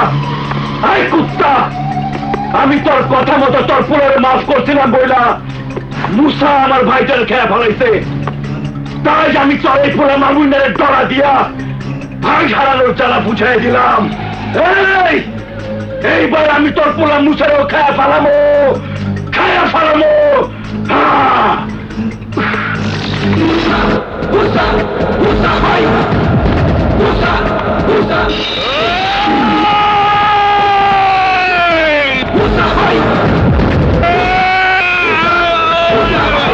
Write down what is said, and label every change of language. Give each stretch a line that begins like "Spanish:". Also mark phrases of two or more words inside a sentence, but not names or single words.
Bangla: আই কুত্তা, আমি তোর কথা মতো তোর পোড়ারে মাফ করছিলাম বইলা মুসা আমার ভাইটার খেয়া ফেলাইছে, তাই আমি তোর এই পোড়া মামুনের ডরা দিয়া ভাই হারানোর জ্বালা বুঝাই দিলাম। এইবার আমি তোর পোড়া মুসারও খেয়া ফেলামো। Musa, Musa, hai! Musa, Musa! Musa, hai! Musa, hai!